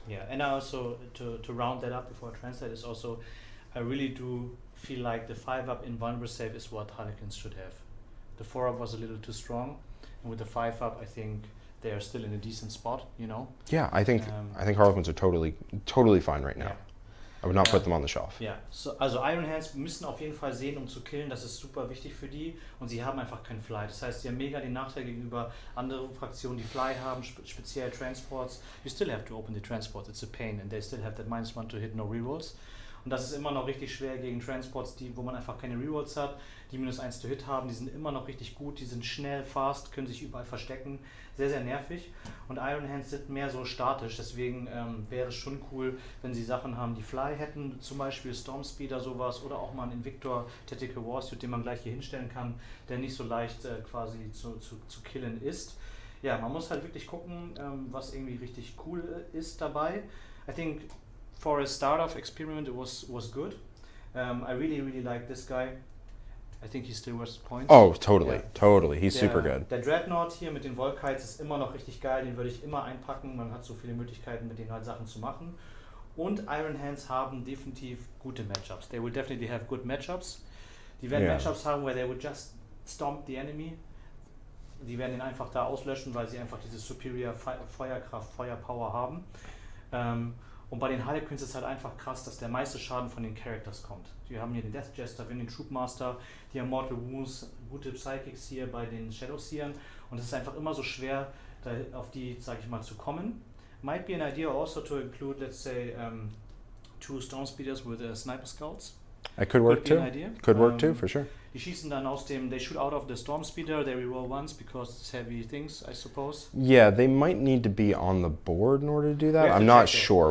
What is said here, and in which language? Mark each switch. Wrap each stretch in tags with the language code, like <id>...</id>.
<en>Yeah, and I also, to round that up before I translate, is also, I really do feel like the 5-up in vulnerable save is what Harlequins should have. The 4-up was a little too strong, and with the 5-up, I think they are still in a decent spot, you know? Yeah, I think Harlequins are totally fine right now. Yeah. I would not put them on the shelf.</en> <de>Ja, also Iron Hands müssen auf jeden Fall sehen, um zu killen, das ist super wichtig für die, und sie haben einfach keinen Fly. Das heißt, sie haben mega den Nachteil gegenüber anderen Fraktionen, die Fly haben, speziell Transports.</de> <en>You still have to open the Transports, it's a pain, and they still have that -1 to hit, no rerolls.</en> <de>Und das ist immer noch richtig schwer gegen Transports, wo man einfach keine Rerolls hat, die -1 to hit haben, die sind immer noch richtig gut, die sind schnell, fast, können sich überall verstecken, sehr, sehr nervig. Und Iron Hands sind mehr so statisch, deswegen wäre es schon cool, wenn sie Sachen haben, die Fly hätten, zum Beispiel Storm Speeder sowas, oder auch mal einen Invictor Tactical Warsuit, den man gleich hier hinstellen kann, der nicht so leicht quasi zu killen ist. Ja, man muss halt wirklich gucken, was irgendwie richtig cool ist dabei.</de> <en>I think for a start-off experiment it was good. I really, really like this guy. I think he still worth points. Oh, totally,</en> <de>Ja.</de> <en>totally. He's super good.</en> <de>Der Dreadnought hier mit den Volkites ist immer noch richtig geil, den würde ich immer einpacken. Man hat so viele Möglichkeiten, mit denen halt Sachen zu machen. Und Iron Hands haben definitiv gute Matchups.</de> <en>They will definitely have good matchups.</en> <de>Die werden Matchups haben,</de> <en>where they would just stomp the enemy.</en> <de>Die werden ihn einfach da auslöschen, weil sie einfach diese superior Feuerkraft, Feuerpower haben. Und bei den Harlequins ist halt einfach krass, dass der meiste Schaden von den Characters kommt. Wir haben hier den Death Jester, wir haben den Troopmaster, die haben Mortal Wounds, gute Psychics hier bei den Shadowseern. Und es ist einfach immer so schwer, da auf die, sag ich mal, zu kommen.</de> <en>Might be an idea also to include, let's say, 2 Storm Speeders with Sniper Scouts. That could work too. Could work too, for sure.</en> <de>Die schießen dann aus dem,</de> <en>they shoot out of the Storm Speeder, they reroll once because it's heavy things, I suppose. Yeah, they might need to be on the board in order to do that. I'm not sure.</en>